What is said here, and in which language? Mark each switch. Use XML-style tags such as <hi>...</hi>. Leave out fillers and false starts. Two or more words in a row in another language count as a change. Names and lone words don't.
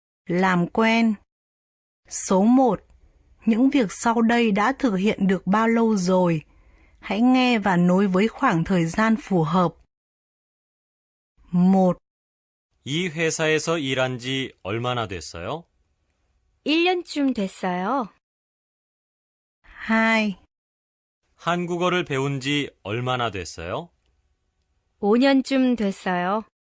<vi>Làm quen. Số 1. Những việc sau đây đã thực hiện được bao lâu rồi? Hãy nghe và nối với khoảng thời gian phù hợp. 1,</vi> <ko>이 회사에서 일한 지 얼마나 됐어요? 1년쯤 됐어요. 2, 한국어를 배운 지 얼마나 됐어요? 5년쯤 됐어요.</ko>